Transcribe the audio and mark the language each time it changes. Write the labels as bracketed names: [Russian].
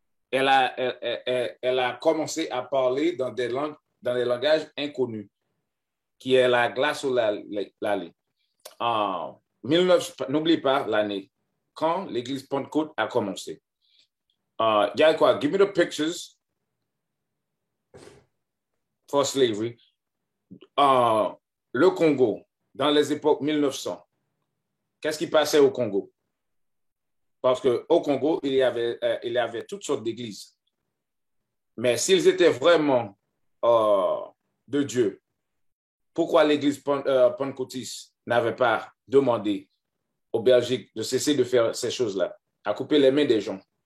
[French] Elle a commencé à parler dans des langages inconnus, qui est la glossolalie. N'oublie pas l'année, quand l'Église Pentecôte a commencé. Quoi? [English] Give me the pictures for slavery. [French] Le Congo, dans les époques 1900, qu'est-ce qui passait au Congo? Parce qu'au Congo, il y avait toutes sortes d'églises. Mais s'ils étaient vraiment de Dieu, pourquoi l'Église pentecôtiste n'avait pas demandé aux Belgiques de cesser de faire ces choses-là, à couper les mains des gens?